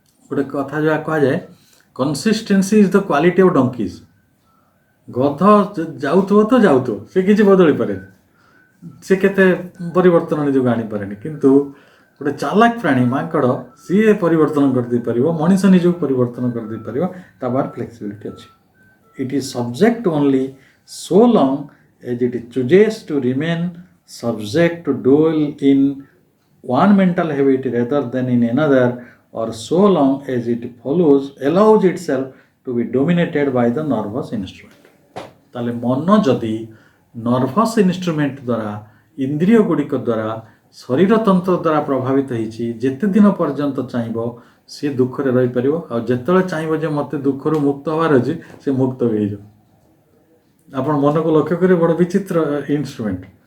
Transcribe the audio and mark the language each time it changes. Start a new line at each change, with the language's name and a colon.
Odia: ଗୋଟେ କଥା ଯାହା କୁହାଯାଏ,
English: Consistency is the quality of donkeys.
Odia: ଗଧ ଯାଉଥିବ ତ ଯାଉଥିବ, ସେ କିଛି ବଦଳି ପାରେନି, ସେ କେତେ ପରିବର୍ତ୍ତନ ନିଜକୁ ଆଣିପାରେନି। କିନ୍ତୁ ଗୋଟେ ଚାଲାକ ପ୍ରାଣୀ ମାଙ୍କଡ଼, ସିଏ ପରିବର୍ତ୍ତନ କରିଦେଇପାରିବ, ମଣିଷ ନିଜକୁ ପରିବର୍ତ୍ତନ କରିଦେଇପାରିବ, ତା ପାଖରେ ଫ୍ଲେକ୍ସିବିଲିଟି ଅଛି।
English: It is subject only so long as it chooses to remain subject to dwell in one mental habit rather than in another, or so long as it allows itself to be dominated by the nervous instrument।
Odia: ତାହେଲେ ମନ ଯଦି nervous instrument ଦ୍ୱାରା, ଇନ୍ଦ୍ରିୟ ଗୁଡ଼ିକ ଦ୍ୱାରା, ଶରୀରତନ୍ତ୍ର ଦ୍ୱାରା ପ୍ରଭାବିତ ହେଇଛି, ଯେତେ ଦିନ ପର୍ଯ୍ୟନ୍ତ ଚାହିଁବ ସିଏ ଦୁଃଖରେ ରହିପାରିବ, ଆଉ ଯେତେବେଳେ ଚାହିଁବ ଯେ ମୋତେ ଦୁଃଖରୁ ମୁକ୍ତ ହେବାର ଅଛି, ସେ ମୁକ୍ତ ବି ହେଇଯିବ। ଆପଣ ମନକୁ ଲକ୍ଷ୍ୟ କରିବେ, ବଡ଼ ବିଚିତ୍ର ଇନଷ୍ଟ୍ରୁମେଣ୍ଟ।